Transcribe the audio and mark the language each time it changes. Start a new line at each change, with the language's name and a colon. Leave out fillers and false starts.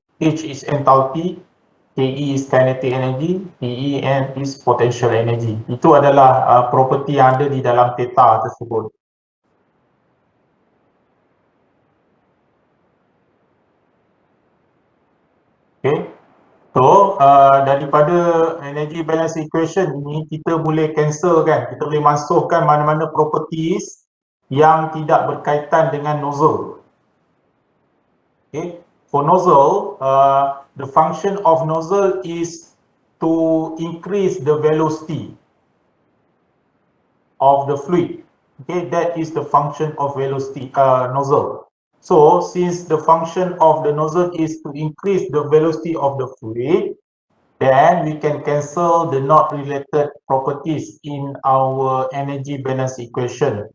English: H is enthalpy, KE is kinetic energy, PE is potential energy.
Malay: Itu adalah property yang ada di dalam theta tersebut.
English: Okay.
Malay: So, daripada energy balance equation ini kita boleh cancel kan, kita boleh masukkan mana-mana properties yang tidak berkaitan dengan nozzle.
English: Okay. For nozzle, the function of nozzle is to increase the velocity of the fluid. Okay, that is the function of velocity nozzle. So, since the function of the nozzle is to increase the velocity of the fluid, then we can cancel the not related properties in our energy balance equation.